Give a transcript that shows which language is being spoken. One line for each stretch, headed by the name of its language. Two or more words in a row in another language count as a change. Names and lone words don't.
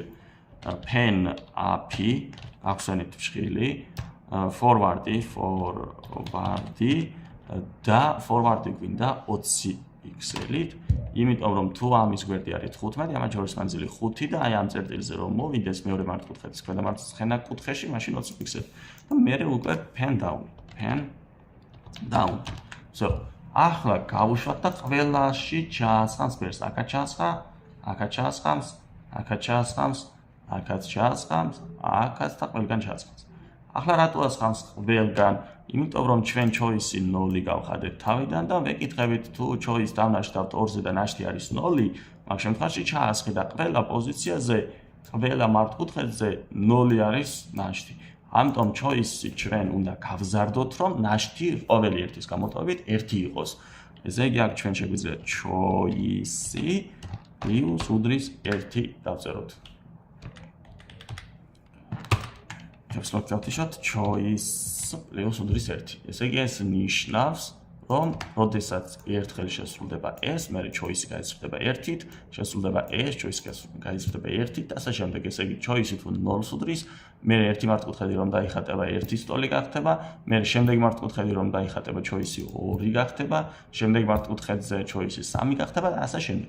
English: pen-up-
Georgian: ი, ახსენეთ ფშხილი, forward-ი და forward-ი გვინდა 20 pixel-ით, იმიტომ რომ თუ ამის გვერდი არის 15, ამათ შორის მანძილი 5 და აი ამ წერტილზე რომ მოვიდეს მეორე მართკუთხედის ქვედა მარცხენა კუთხეში, მაშინ 20 pixel. და მერე უკვე
English: pen down.
Georgian: So, ახლა გავუშვათ და ყველაში ჩაასხამს ფერს. აქაც ჩაასხა, აქაც ჩაასხამს, აქაც ჩაასხამს, აქაც ჩაასხამს, აქაც და ყველგან ჩაასხამს. ახლა რატო ასხამს ყველგან? იმიტომ რომ ჩვენ choice 0 გავხადეთ თავიდან და ვეკითხებით თუ choice დავნაშთავთ 2-ზე და ნაშთი არის 0, მაგ შემთხვევაში ჩაასხი და ყველა პოზიციაზე, ყველა მართკუთხედზე 0 არის ნაშთი. ამიტომ choice-ი ჩვენ უნდა გავზარდოთ, რომ ნაშთი ყოველი ერთის გამოტოვებით 1 იყოს. ესე იგი აქ ჩვენ შეგვიძლია
English: choice plus
Georgian: უდრის 1 დავწეროთ. ვსვათ
English: choice plus
Georgian: უდრის 1. ესე იგი ეს ნიშნავს, რომ როდესაც ერთხელ შესრულდება ეს, მერე choice-ი გაიზრდება 1-ით, შესრულდება ეს, choice-ი გაიზრდება 1-ით და ასე შემდეგ. ესე იგი choice-ი თუ 0-ს უდრის, მერე ერთი მართკუთხედი რომ დაიხატება 1-ის ტოლი გახდება, მერე შემდეგი მართკუთხედი რომ დაიხატება choice-ი 2 გახდება, შემდეგი მართკუთხედზე choice-ი 3 გახდება და ასე შემდეგ.